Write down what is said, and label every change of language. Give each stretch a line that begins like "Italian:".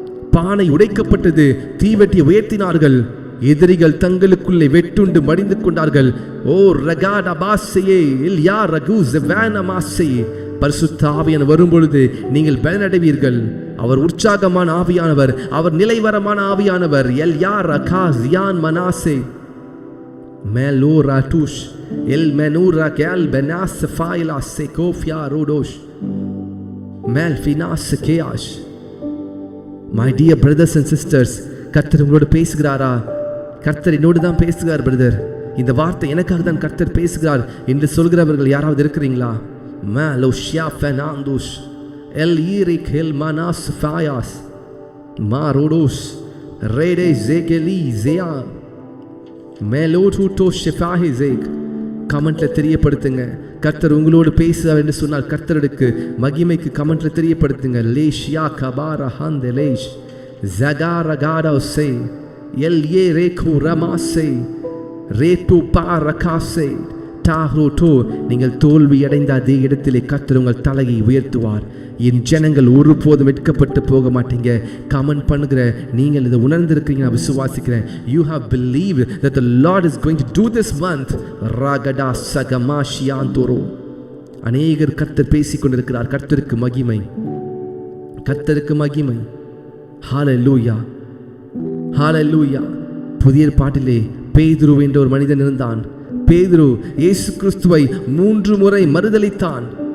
Tamil: பானை உடைக்கப்பட்டது, தீவெட்டியை உயர்த்தினார்கள். எதிரிகள் தங்களுக்குள்ளே வெட்டுண்டு மடிந்து கொண்டார்கள். ஓ ரகா டபாசையே இல்யா ரகு ஜெவானமாசை. பரிசுத்த ஆவியானவர் வரும் பொழுது நீங்கள் பலனடைவீர்கள். அவர் உற்சாகமான ஆவியானவர், அவர் நிலைவரமான ஆவியானவர். எல்யா ரகா ஜியான் மனாசே மேலோ ராட்டுஷ் El menura que al benas faila sekofia rodosh mel finas keash.
English: My dear brothers and sisters,
Tamil: கர்த்தர் உங்களோடு பேசுகிறாரா? கர்த்தர் என்னோடு தான் பேசுகிறார் பிரதர். இந்த வார்த்தை எனக்காக தான் கர்த்தர் பேசுகிறார் என்று சொல்கிறவர்கள் யாராவது இருக்கிறீங்களா? மேலோஷியா ஃபெனாந்துஷ் எல் ஈரிக் எல் மனாஸ் ஃபயாஸ் மா ரோடோஷ் ரேடே ஜேகெலி ஜேயா மேலோடூட்டோ ஷெஃபாஹி ஜேக். கமெண்ட்ல தெரியப்படுத்துங்க. கர்த்தர் உங்களோடு பேசுவார் என்று சொன்னால் கர்த்தருக்கு மகிமைக்கு கமெண்ட்ல தெரியப்படுத்துங்க. லேஷியா கபாரா ஹந்தே லேஷ் ஜகாரா காடா சே எல் ஏ ரேகு ரமாசே ரேட்டு பாரகாசே டாஹ்ரோட்டோ. நீங்கள் தோல்வி அடைந்த அதே இடத்திலே கர்த்தர் உங்கள் தலையை உயர்த்துவார். என் ஜனங்கள் ஒருபோதும் வெட்கப்பட்டு போக மாட்டீங்க. கமெண்ட் பண்ணுகிற நீங்கள் இதை உணர்ந்திருக்கீங்க, நான் விசுவாசிக்கிறேன்.
English: You have believed that the Lord is going to do this month. ராகடா சகமாஷியாந்தோரோ.
Tamil: அநேகர் கர்த்தர் பேசிக் கொண்டிருக்கிறார். கர்த்தருக்கு மகிமை, கர்த்தருக்கு மகிமை. ஹல்லேலூயா, ஹல்லேலூயா. புதிய பாட்டிலே பேதுரு என்ற ஒரு மனிதன் இருந்தான். பேதுரு இயேசு கிறிஸ்துவை 3 முறை மறுதலித்தான்.